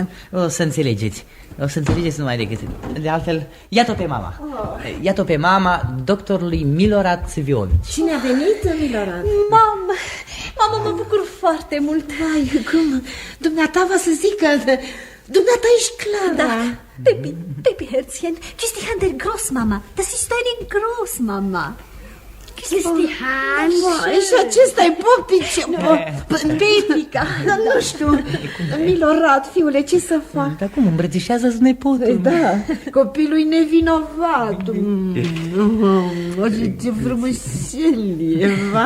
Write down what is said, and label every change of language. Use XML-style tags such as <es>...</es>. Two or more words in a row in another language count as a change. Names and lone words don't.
<ro>O să înțelegeți. Numai decât. De altfel, iată pe mama. Iată pe mama doctorului Milorad Cvijovici. Cine a venit, Milorad? Mamă, mă bucur foarte mult. Vai, cum? Dumneata va să zică... Dumneata ești Clara. Da.</ro> <de>Baby Herzchen, Christian der Großmama. Das ist eine Großmama.</de> <ro>Cristian, și acesta-i popice, Pepica. Nu știu, Milorad, fiule, ce să fac? Dar cum, îmbrățișează-ți nepotul? Da, copilul-i nevinovat. Ce frumuselie, vai.</ro>